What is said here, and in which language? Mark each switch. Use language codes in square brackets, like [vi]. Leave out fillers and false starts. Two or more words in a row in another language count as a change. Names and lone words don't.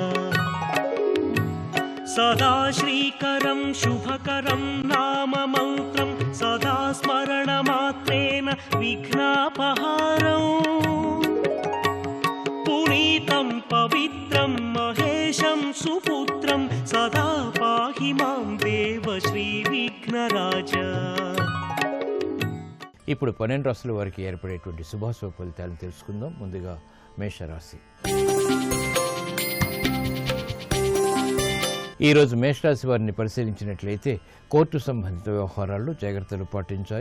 [sa] सदा श्रीकरं शुभकरं नाम मन्त्रं सदा स्मरणमात्रेण विघ्नापहारम् पुनीतं पवित्रं महेशं सुपुत्रं सदा पाहि मां देव श्रीविघ्नराज। [te] ఇప్పుడు 12 రాశుల వారికి ఏర్పడేటువంటి శుభాశుభ ఫలితాలను తెలుసుకుందాం. ముందుగా మేషరాశి. ఈరోజు మేషరాశి వారిని పరిశీలించినట్లయితే కోర్టు సంబంధిత వ్యవహారాల్లో జాగ్రత్తలు పాటించాలి.